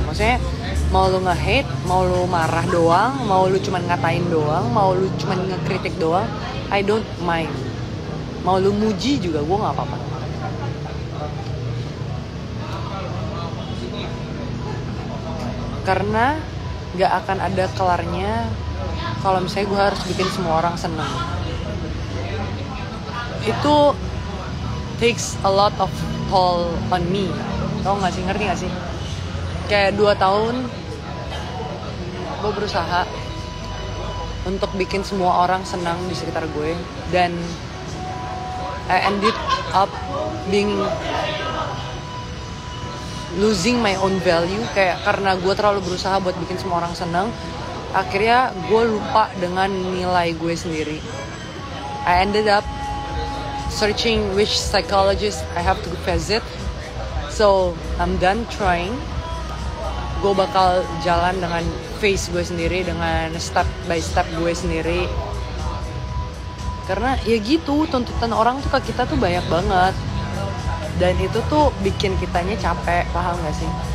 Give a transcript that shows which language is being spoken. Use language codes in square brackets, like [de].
[id] Maksudnya mau lu nge-hate, mau lu marah doang, mau lu cuman ngatain doang, mau lu cuman ngekritik doang, [en] I don't mind. [id] Mau lu muji juga gue nggak apa-apa. Karena gak akan ada kelarnya kalau misalnya gue harus bikin semua orang seneng. Itu [en] takes a lot of toll on me. [id] Tau gak sih? Ngerti gak sih? Kayak 2 tahun gue berusaha untuk bikin semua orang senang di sekitar gue, dan [en] I ended up being losing my own value, [id] kayak karena gue terlalu berusaha buat bikin semua orang senang, akhirnya gue lupa dengan nilai gue sendiri. [en] I ended up searching which psychologist I have to visit, so I'm done trying. [id] Gue bakal jalan dengan face gue sendiri, dengan [en] step by step [id] gue sendiri, karena ya gitu, tuntutan orang tuh ke kita tuh banyak banget. Dan itu tuh bikin kitanya capek, paham gak sih?